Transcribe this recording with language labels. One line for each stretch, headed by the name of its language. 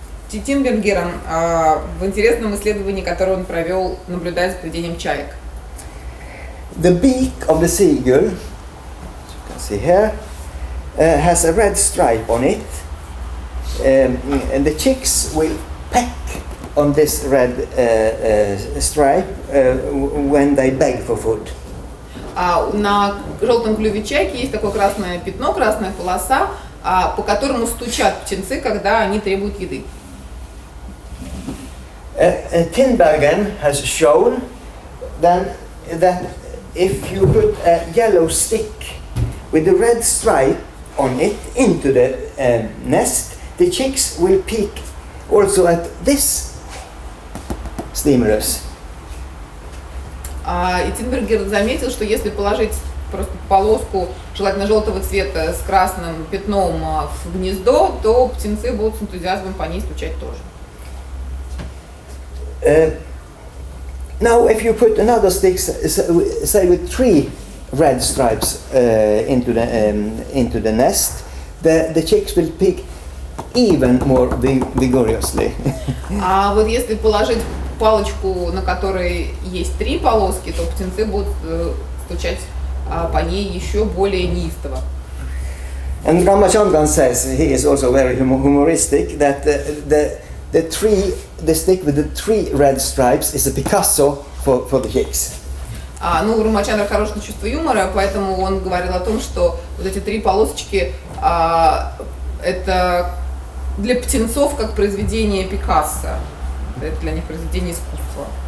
Russian: Тинбергером в интересном исследовании, которое он провел, наблюдая за поведением чаек.
English: The beak of the seagull, see here, has a red stripe on it, and the chicks will peck on this red stripe when they beg for food.
Russian: На желтом клюве чайки есть такое красное пятно, красная полоса, по которому стучат птенцы, когда они требуют еды.
English: Tinbergen has shown that if you put a yellow stick with a red stripe on it into the nest, the chicks will peek also at this stimulus.
Russian: И Тинбергер заметил, что если положить просто полоску, желательно желтого цвета, с красным пятном в гнездо, то птенцы будут с энтузиазмом по ней стучать тоже.
English: Now, if you put another stick, say with 3 red stripes into the nest, the chicks will peek even more vigorously.
Russian: А вот если положить палочку, на которой есть 3 полоски, то птенцы будут стучать по ней еще более неистово.
English: And Ramachandran says, he is also very humoristic, that the stick with the 3 red stripes is a Picasso for the chicks.
Russian: Ну, Рамачандра хорошее чувство юмора, поэтому он говорил о том, что вот эти 3 полосочки это для птенцов как произведение Пикассо. Это для них произведение искусства.